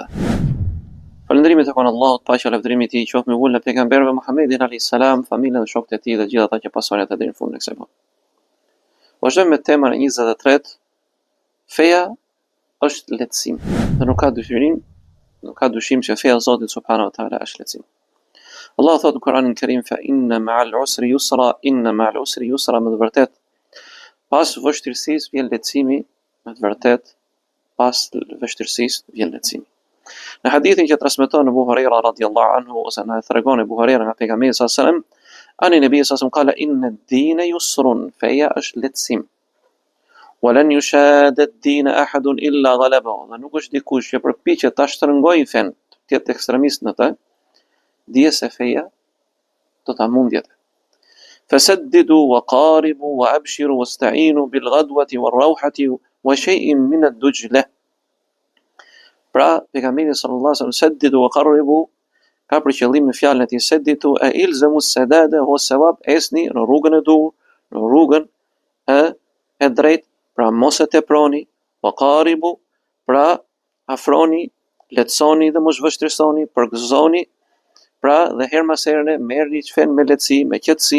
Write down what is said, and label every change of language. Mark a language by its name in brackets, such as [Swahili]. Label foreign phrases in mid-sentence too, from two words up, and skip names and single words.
[Albanian] Falëndërimi tek Allahut, paqja lavdërimi i tij qoftë me vullën e pejgamberëve Muhammedin [Arabic] عليه السلام, [Albanian] familjen dhe shokët e tij dhe gjithë ata që pasojnë ata deri në fundin e kësaj bote. Vazhdojmë me temën e 23. Feja është lehtësim. Dhe nuk ka dyshim që feja e Zotit [Arabic] سبحانه وتعالى [Albanian] është lehtësim. Allah thotë në Kur'anin Kerim: [Arabic] "فإن مع العسر يسرا إن مع العسر يسرا, inna ma'al usri yusra", [Albanian] me të vërtetë pas vështirësisë vjen lehtësimi, me të vërtetë pas vështirësisë vjen lehtësimi. Në hadithin që transmeton Abu Huraira [Arabic] رضي الله عنه, [Albanian] ose na tregon Abu Huraira nga pejgamberi [Arabic] صلى الله عليه وسلم, عن النبي صلى الله عليه وسلم قال إن الدين يسر, [Albanian] feja është lehtësim. [Arabic] ولن يشاد الدين أحد إلا غلبه, [Albanian] nuk është dikush që përpiqet ta shtrëngojë fen, të jetë ekstremist në të, dije se feja do ta mundjet. [Arabic] فسددوا وقاربوا وأبشروا واستعينوا بالغدوة والروحة وشيء من الدجلة. [Albanian] Pra, pejgamberi [Arabic] صلى الله عليه وسلم سددوا وقاربوا [Albanian] ka për qëllim në fjalën e tij saddidu e [Arabic] الزموا السداد والصواب, [Albanian] esni në rrugën e dur, në rrugën e drejtë, pra mos e teproni, [Arabic] وقاربوا, [Albanian] pra afroni, lehtësoni dhe mos vështirësoni, përgëzoni, pra dhe her mas here merrni çfen me lehtësi, me qetësi.